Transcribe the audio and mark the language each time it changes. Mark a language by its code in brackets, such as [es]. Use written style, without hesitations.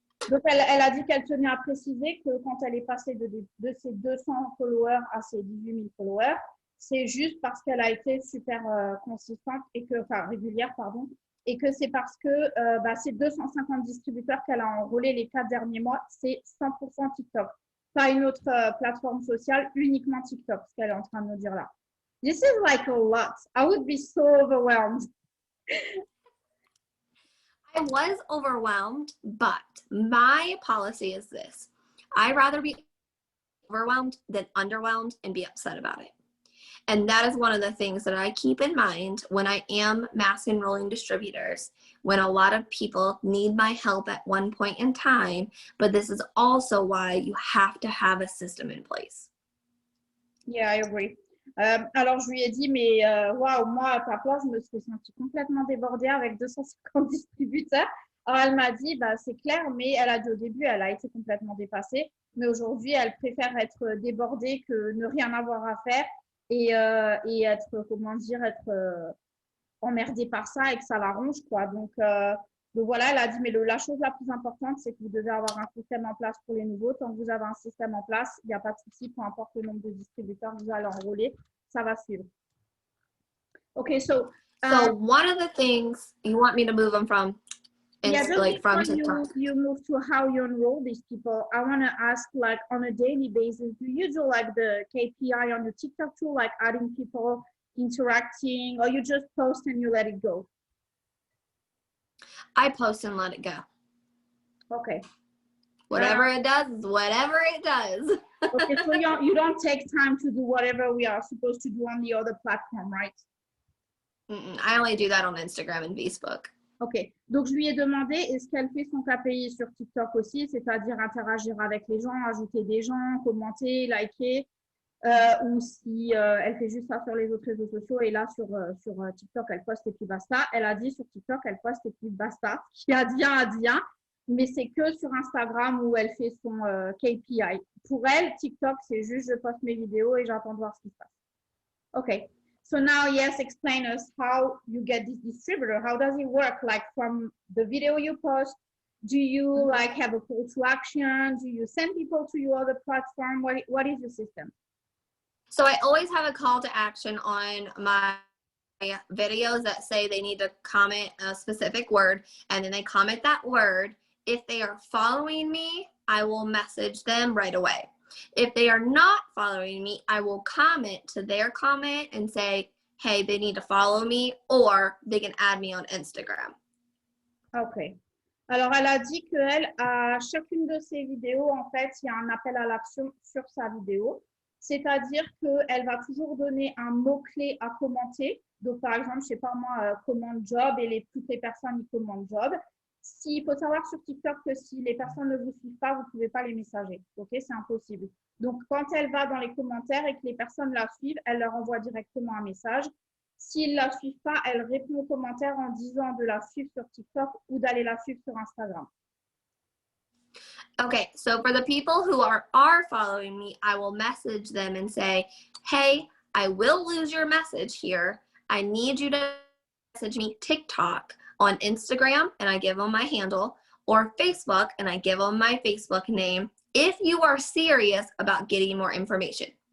[fr] Donc, elle a dit qu'elle tenait à préciser que quand elle est passée de ses 200 followers à ses 18 000 followers, c'est juste parce qu'elle a été super consistante régulière, pardon, et que c'est parce que ces 250 distributeurs qu'elle a enrôlés les 4 derniers mois, c'est 100% TikTok. Pas une autre plateforme sociale, uniquement TikTok, ce qu'elle est en train de nous dire là. [en] This is like a lot. I would be so overwhelmed. I was overwhelmed, but my policy is this. I'd rather be overwhelmed than underwhelmed and be upset about it. And that is one of the things that I keep in mind when I am mass enrolling distributors, when a lot of people need my help at one point in time, but this is also why you have to have a system in place. Yeah, I agree. [fr] Alors, je lui ai dit, mais waouh, moi, à ta place, je me suis sentie complètement débordée avec 250 distributeurs. Alors, elle m'a dit, bah, c'est clair, mais elle a dit au début, elle a été complètement dépassée. Mais aujourd'hui, elle préfère être débordée que ne rien avoir à faire et être, comment dire, être emmerdée par ça et que ça la ronge, quoi. Donc voilà, elle a dit, mais la chose la plus importante, c'est que vous devez avoir un système en place pour les nouveaux. Tant que vous avez un système en place, il n'y a pas de souci, peu importe le nombre de distributeurs que vous allez enrôler, ça va suivre. [en] Okay, so one of the things you want me to move them from is like from TikTok. You move to how you enroll these people. I want to ask, like, on a daily basis, do you do like the KPI on your TikTok tool, like adding people, interacting, or you just post and you let it go? I post and let it go. Okay. Whatever it does is whatever it does. Okay, so you don't take time to do whatever we are supposed to do on the other platform, right? I only do that on Instagram and Facebook. [fr] Ok, donc je lui ai demandé est-ce qu'elle fait son KPI sur TikTok aussi, c'est-à-dire interagir avec les gens, ajouter des gens, commenter, liker, ou si elle fait juste ça sur les autres réseaux sociaux et là sur TikTok elle poste et puis basta. Elle a dit sur TikTok elle poste et puis basta. Qui a dit un, mais c'est que sur Instagram où elle fait son KPI. Pour elle, TikTok c'est juste je poste mes vidéos et j'attends de voir ce qui se passe. Ok. [en] So now, yes, explain us how you get this distributor. How does it work? Like from the video you post, do you like have a call to action? Do you send people to your other platform? What is the system? So I always have a call to action on my videos that say they need to comment a specific word, and then they comment that word. If they are following me, I will message them right away. If they are not following me, I will comment to their comment and say, hey, they need to follow me, or they can add me on Instagram. OK. [fr] Alors, elle a dit qu'elle, à chacune de ses vidéos, en fait, il y a un appel à l'action sur sa vidéo. C'est-à-dire qu'elle va toujours donner un mot-clé à commenter. Donc, par exemple, je ne sais pas moi, commande job et toutes les personnes y commandent job. Il faut savoir sur TikTok que si les personnes ne vous suivent pas, vous ne pouvez pas les messager. OK, c'est impossible. Donc, quand elle va dans les commentaires et que les personnes la suivent, elle leur envoie directement un message. S'ils ne la suivent pas, elle répond aux commentaires en disant de la suivre sur TikTok ou d'aller la suivre sur Instagram. [en] Okay, so for the people who are following me, I will message them and say, hey, I will lose your message here. I need you to message me TikTok on Instagram, and I give them my handle, or Facebook, and I give them my Facebook name, if you are serious about getting more information.